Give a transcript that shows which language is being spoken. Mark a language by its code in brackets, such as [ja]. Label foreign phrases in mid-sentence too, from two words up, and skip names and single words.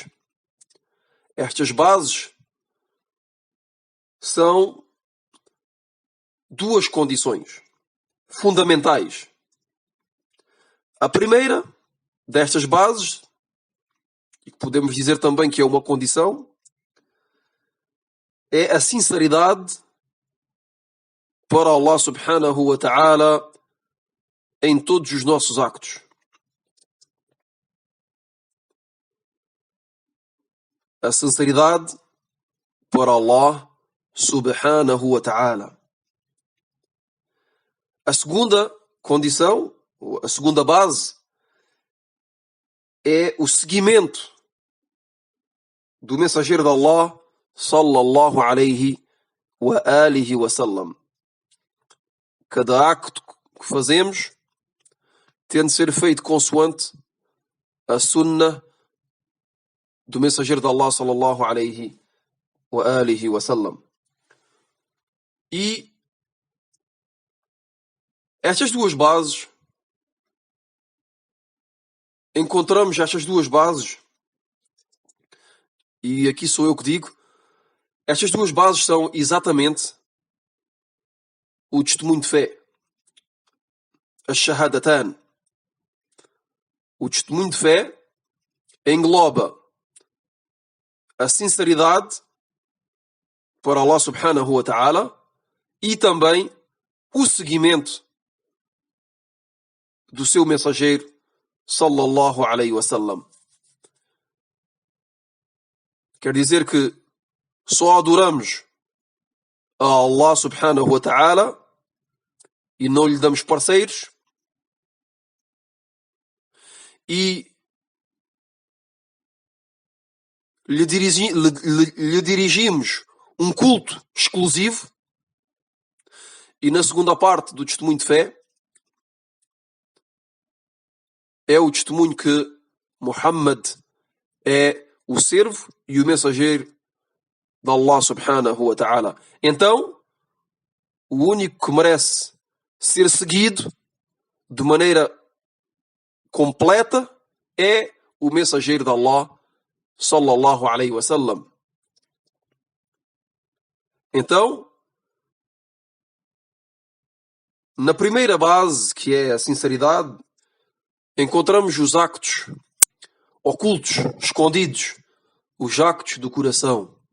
[pt] Estas bases são duas condições fundamentais. A primeira destas bases, e podemos dizer também que é uma condição, é a sinceridade para [ar] الله سبحانه وتعالى [pt] em todos os nossos actos. A sinceridade para [ar] الله سبحانه وتعالى. [pt] A segunda condição, a segunda base, é o seguimento do mensageiro de Allah, [ar] صلى الله عليه وآله وسلم. [pt] Cada acto que fazemos tem de ser feito consoante a sunnah do mensageiro de Allah, [ar] صلى الله عليه وآله وسلم. [pt] E estas duas bases, encontramos estas duas bases, e aqui sou eu que digo, estas duas bases são exatamente o testemunho de fé, as-shahadatan. O testemunho de fé engloba a sinceridade para [ar] الله سبحانه وتعالى [pt] e também o seguimento do seu mensageiro [ar] صلى الله عليه وسلم. [pt] Quer dizer que só adoramos a [ar] الله سبحانه وتعالى [pt] e não lhe damos parceiros, e lhe dirigimos um culto exclusivo. E na segunda parte do testemunho de fé é o testemunho que Muhammad é o servo e o mensageiro de [ar] الله سبحانه وتعالى. [pt] Então, o único que merece ser seguido de maneira completa é o mensageiro de Allah [ar] صلى الله عليه وسلم. [pt] Então, na primeira base, que é a sinceridade, encontramos os actos ocultos, escondidos, os actos do coração.